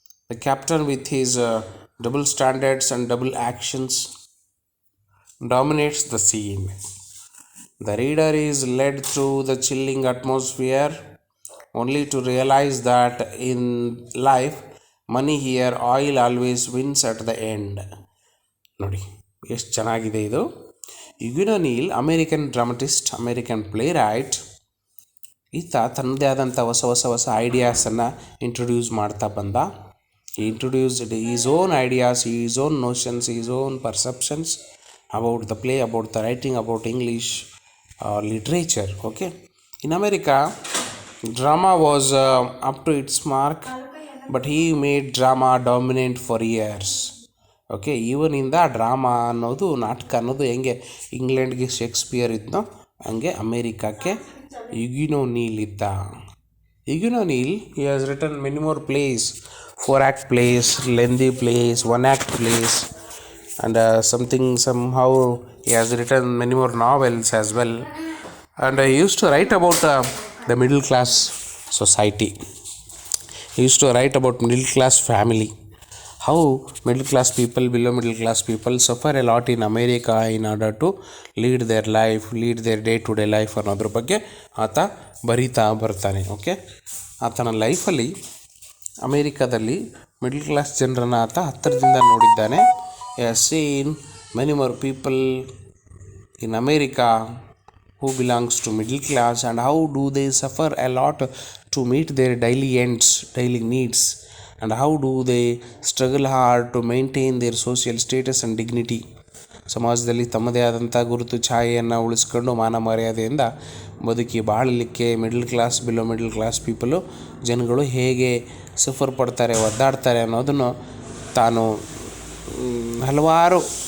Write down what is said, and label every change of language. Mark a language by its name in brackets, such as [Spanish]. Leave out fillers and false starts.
[English] The captain, with his double standards and double actions, dominates the scene. The reader is led through the chilling atmosphere only to realize that in life, money here, oil always wins at the end. [Kannada] ನೋಡಿ ಎಷ್ಟು ಚೆನ್ನಾಗಿದೆ ಇದು. [English] Eugene O'Neill American dramatist, American playwright. [Kannada] ಈತ ತನ್ನದೇ ಆದಂಥ ಹೊಸ ಐಡಿಯಾಸನ್ನು introduce ಮಾಡ್ತಾ ಬಂದ. [English] Introduced his own ideas, his own notions, his own perceptions about the play, about the writing, about English literature. Okay, in America, drama was up to its mark, but he made drama dominant for years. [Kannada] Okay, ಇವನಿಂದ drama ಅನ್ನೋದು, ನಾಟಕ ಅನ್ನೋದು ಹೆಂಗೆ ಇಂಗ್ಲೆಂಡ್ಗೆ Shakespeare ಇದ್ನೋ ಹಂಗೆ ಅಮೇರಿಕಕ್ಕೆ ಯುಗಿನೋ ನೀಲ್ ಇದ್ದ. [English] Eugene O'Neill, he has written many more plays, 4-act plays, lengthy plays, 1-act plays, and somehow he has written many more novels as well. And he used to write about the middle class society. He used to write about middle class family, how middle class people, below middle class people suffer a lot in America in order to lead their day to day life [Kannada] ಅನ್ನೋದ್ರ ಬಗ್ಗೆ ಆತ ಬರಿತಾ ಬರ್ತಾನೆ. Okay, ಆತನ ಲೈಫಲ್ಲಿ ಅಮೇರಿಕಾದಲ್ಲಿ middle class ಜನರನ್ನು ಆತ ಹತ್ತಿರದಿಂದ ನೋಡಿದ್ದಾನೆ. [English] He has seen many more people in America who belongs to middle class, and how do they suffer a lot to meet their daily needs, and how do they struggle hard to maintain their social status and dignity. [Kannada] ಸಮಾಜದಲ್ಲಿ ತಮ್ಮದೇ ಆದಂಥ ಗುರುತು ಛಾಯೆಯನ್ನು ಉಳಿಸ್ಕೊಂಡು ಮಾನ ಮರ್ಯಾದೆಯಿಂದ ಬದುಕಿ ಬಾಳಲಿಕ್ಕೆ middle class, below middle class people, ಜನಗಳು ಹೇಗೆ ಸಫರ್ ಪಡ್ತಾರೆ, ಒದ್ದಾಡ್ತಾರೆ ಅನ್ನೋದನ್ನು ತಾನು ಹಲವಾರು